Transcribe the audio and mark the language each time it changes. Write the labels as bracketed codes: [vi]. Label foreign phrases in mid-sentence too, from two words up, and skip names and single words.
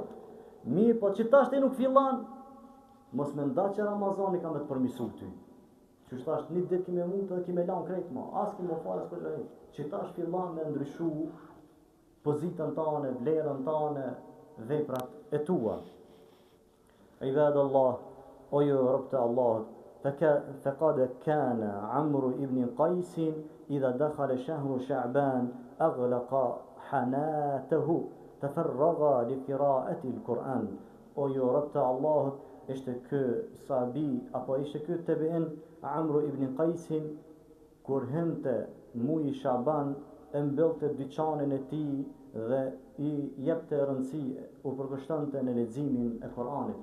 [sq] Mirë, po që tash ti nuk fillan, mos me nda që Ramazani ka me të përmisu ty. Që tash një ditë ki me mund dhe ki me lan krejt ma, as ki me falë, as kërgjë. Që tash fillan me ndryshu pozitën tane, vlerën tane, veprat e tua. Ibadallah, o ju rob të Allahut, [ar] فقد كان عمرو بن قيس إذا دخل شهر شعبان أغلق حناته تفرغ لقراءة القرآن. [sq] O ju rob të Allahut, ishte ky sahabi apo ishte ky tabi'in Amru ibn Qaisin, kur hynte muaji Shaban e mbyllte dyqanin e tij dhe i jepte rëndësi, u përkushtonte në leximin e Kuranit.